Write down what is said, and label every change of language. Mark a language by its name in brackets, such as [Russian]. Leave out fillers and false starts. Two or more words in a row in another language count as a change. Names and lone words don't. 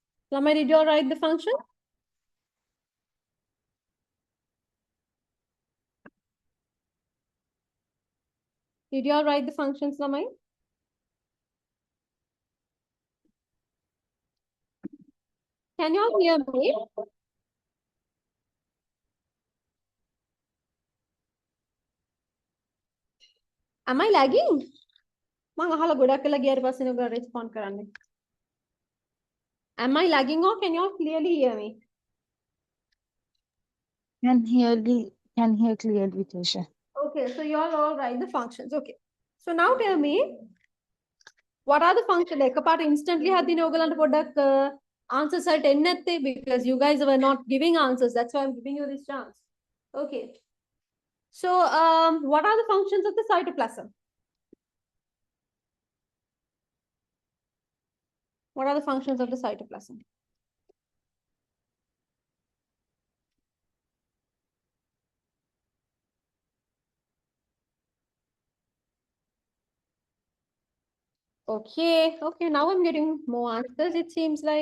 [English] Lamai, did you all write the function? Did you all write the functions, Lamai? Can you all hear me? Am I lagging? [Sinhala] මං අහලා ගොඩක් වෙලා ගියාට පස්සේ නේ ඔයාලා respond කරන්නේ. [English] Am I lagging or can you all clearly hear me? Can hear clearly, teacher. Okay, so you all write the functions. Okay. So now tell me, what are the functions? එකපාරට instantly [Sinhala] හදිනේ ඔයගලන්ට පොඩ්ඩක් [English] answers at [Sinhala] එන්නේ නැත්තේ [English] because you guys were not giving answers. That's why I'm giving you this chance. Okay. So what are the functions of the cytoplasm? What are the functions of the cytoplasm? Okay, okay, now I'm getting more answers, it seems like.